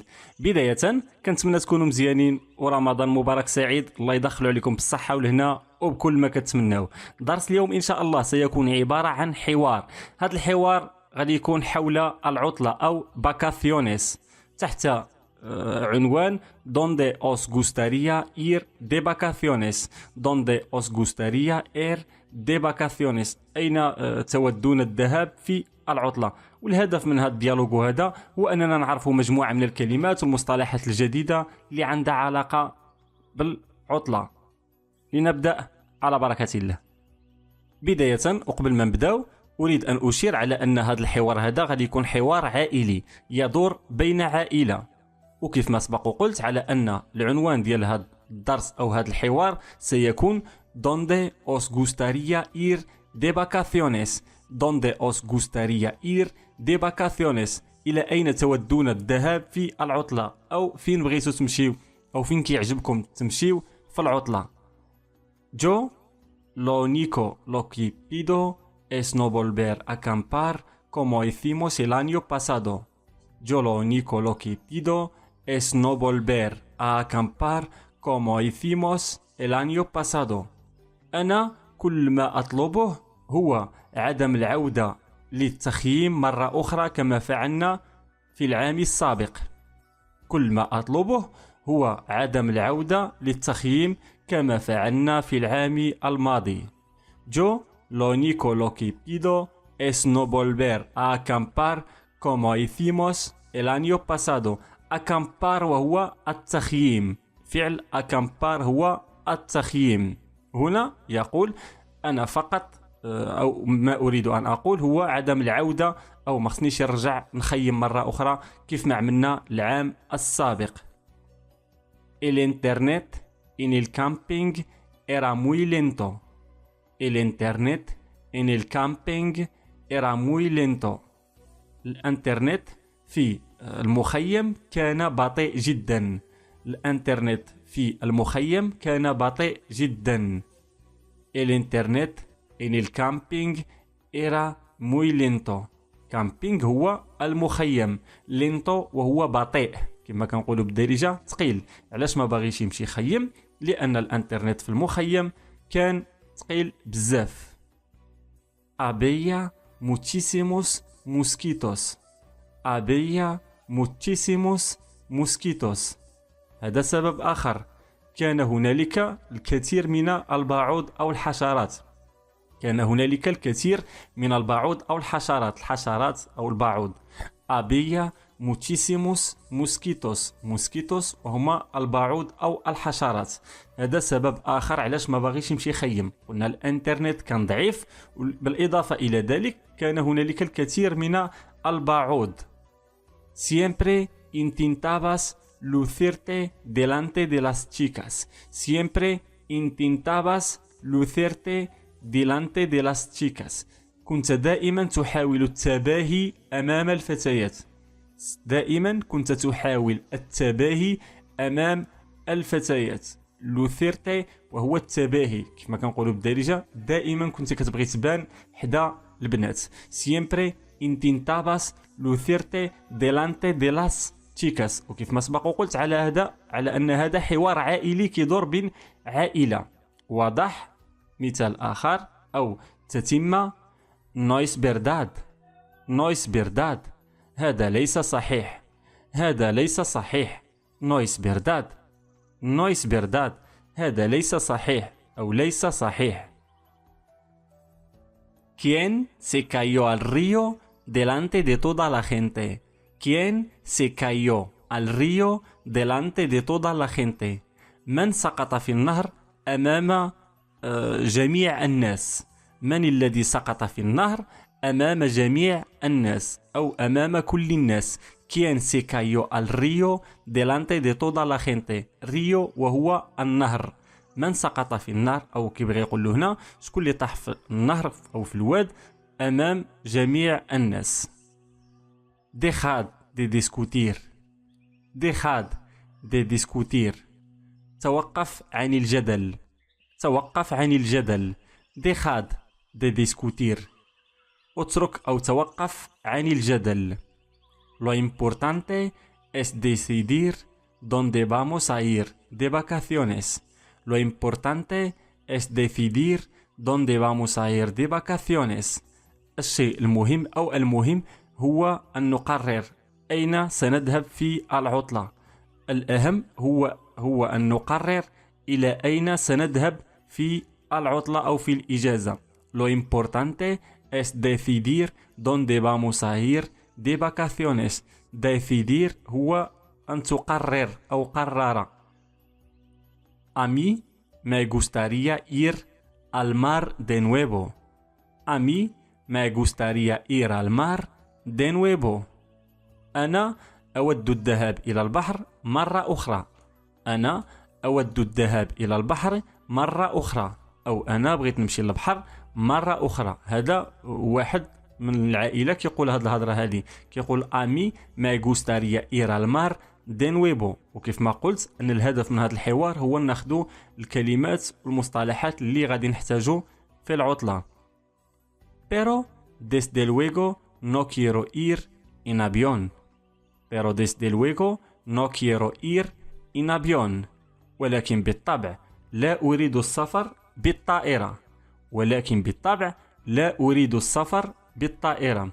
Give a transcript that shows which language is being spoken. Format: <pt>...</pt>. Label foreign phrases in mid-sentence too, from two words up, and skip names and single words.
<ar>بداية كنتمنى تكونوا مزيانين ورمضان مبارك سعيد، الله يدخلوا عليكم بالصحة والهنا وبكل ما كتمناو. درس اليوم إن شاء الله سيكون عبارة عن حوار. هذا الحوار غادي يكون حول العطلة أو باكاسيونيس تحت عنوان</ar> <es>Donde os gustaría ir de vacaciones. Donde os gustaría ir de vacaciones.</es> <ar>أين تودون الذهاب في العطلة؟ والهدف من هذا الديالوج هذا هو أننا نعرف مجموعة من الكلمات والمصطلحات الجديدة اللي عندها علاقة بالعطلة. لنبدأ على بركة الله. بداية وقبل ما نبداو أريد أن أشير على أن هذا الحوار هذا غادي يكون حوار عائلي يدور بين عائلة، وكيف ما سبق وقلت على أن العنوان ديال هذا الدرس أو هذا الحوار سيكون</ar> <es>Donde os gustaría ir de vacaciones. Donde os gustaría ir de vacaciones.</es> <ar>إلى أين تودون الذهاب في العطلة، أو فين بغيتوا تمشيو، أو فين كيعجبكم تمشيو في العطلة.</ar> <es>Yo lo único lo que pido es no volver a acampar como hicimos el año pasado. Yo lo único lo que pido es no volver a acampar como hicimos el año pasado.</es> <ar>أنا كل ما أطلبه هو عدم العودة للتخييم مرة أخرى كما فعلنا في العام السابق. كل ما أطلبه هو عدم العودة للتخييم كما فعلنا في العام الماضي.</ar> <es>Yo lo único lo que pido es no volver a acampar como hicimos el año pasado.</es> <ar>acampar وهو التخييم. فعل acampar هو التخييم. هنا يقول أنا فقط أو ما أريد أن أقول هو عدم العودة، أو ما خصنيش نرجع نخيم مرة أخرى كيف ما عملنا العام السابق.</ar> <es>El internet en el camping era muy lento. El internet en el camping era muy lento.</es> <ar>الانترنت في المخيم كان بطيء جدا. الانترنت في المخيم كان بطيء جدا.</ar> <es>El internet en el camping era muy lento.</es> <ar>camping هو المخيم، lento وهو بطيء كما كنقولوا بالدارجة ثقيل. علاش ما باغيش يمشي يخيم؟ لأن الانترنت في المخيم كان ثقيل بزاف.</ar> <es>había muchísimos mosquitos. había muchísimos mosquitos.</es> <ar>هذا سبب آخر، كان هنالك الكثير من البعوض أو الحشرات. كان هنالك الكثير من البعوض أو الحشرات، الحشرات أو البعوض.</ar> <es>había muchísimos mosquitos.</es> <ar>mosquitos وهما البعوض أو الحشرات. هذا سبب آخر علاش ما باغيش يمشي يخيم. قلنا الانترنت كان ضعيف، بالإضافة إلى ذلك كان هنالك الكثير من البعوض.</ar> <es>siempre intentabas lucirte delante de las chicas. Siempre intentabas lucirte delante de las chicas.</es> <ar>كنت دائما تحاول التباهي أمام الفتيات. دائما كنت تحاول التباهي أمام الفتيات. lucirte وهو التباهي كما كنقولوا بالدارجة، دائما كنت كتبغي تبان حدا البنات.</ar> <es>siempre intentabas lucirte delante de las chicas.</es> <ar>وكيف ما سبق وقلت على أن هذا حوار عائلي كيدور بين عائلة. واضح؟ مثال آخر أو تتمة.</ar> <es>no es verdad. no es verdad.</es> <ar>هذا ليس صحيح. هذا ليس صحيح.</ar> <es>no es verdad. no es verdad.</es> <ar>هذا ليس صحيح أو ليس صحيح.</ar> <es>¿Quién se cayó al río delante de toda la gente? ¿Quién se cayó al río delante de toda la gente?</es> <ar>من سقط في النهر أمام جميع الناس. من الذي سقط في النهر أمام جميع الناس أو أمام كل الناس.</ar> <es>¿Quién se cayó al río delante de toda la gente?</es> <ar>río وهو النهر. من سقط في النهر، أو كيبغي يقول له هنا شكون اللي طاح في النهر أو في الواد أمام جميع الناس.</ar> <es>dejad de discutir. dejad de discutir.</es> <ar>توقف عن الجدل. توقف عن الجدل.</ar> <es>dejad de discutir.</es> <ar>اترك أو توقف عن الجدل.</ar> <es>Lo importante es decidir dónde vamos a ir de vacaciones. Lo importante es decidir dónde vamos a ir de vacaciones.</es> <ar>الشيء المهم أو المهم هو أن نقرر أين سنذهب في العطلة. الأهم هو أن نقرر إلى أين سنذهب في العطلة أو في الإجازة.</ar> <es>Lo importante es decidir dónde vamos a ir de vacaciones.</es> <ar>Decidir هو أن تقرر أو قرر.</ar> <es>A mí me gustaría ir al mar de nuevo. A mí me gustaría ir al mar de nuevo.</es> <ar>أنا أود الذهاب إلى البحر مرة أخرى. أنا أود الذهاب إلى البحر مرة أخرى. أو أنا بغيت نمشي للبحر مرة أخرى. هذا واحد من العائلة كيقول هذه الهضرة هذه، كيقول</ar> <es>a mí me gustaría ir al mar de nuevo.</es> <ar>وكيف ما قلت أن الهدف من هذا الحوار هو ناخذ الكلمات والمصطلحات اللي غادي نحتاجو في العطلة.</ar> <es>Pero desde luego no quiero ir en avión. Pero desde luego no quiero ir en avión.</es> <ar>ولكن بالطبع لا أريد السفر بالطائرة. ولكن بالطبع لا أريد السفر بالطائرة.</ar>